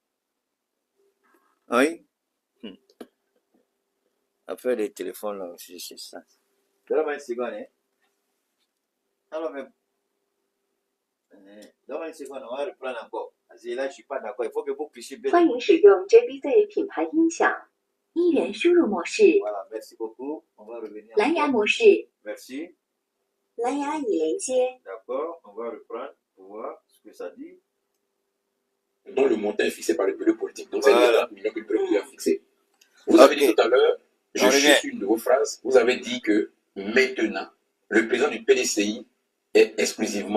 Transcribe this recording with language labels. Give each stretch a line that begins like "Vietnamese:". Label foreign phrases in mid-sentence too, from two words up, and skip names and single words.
French: Oui. Affaire des téléphones là aussi, c'est ça. Donne-moi une seconde. Hein. Alors, mais. Donne-moi une seconde. On va reprendre encore. Parce que là, je ne suis pas d'accord. Il faut que vous puissiez bien.
Chinese: 欢迎使用 JBC 品牌音响，一元输入模式，
French: Voilà, merci beaucoup. On va revenir.
Chinese: 蓝牙模式，
French: Merci.
Chinese: 蓝牙已连接。
French: D'accord, on va reprendre pour voir ce que ça dit. Dont le montant est fixé par le bureau politique. Donc, Voilà. c'est les 30 millions que le bureau politique a fixé. Vous avez dit tout à l'heure, je On suis revient. sur une de vos phrases, vous avez dit que maintenant, le président du PDCI est exclusivement.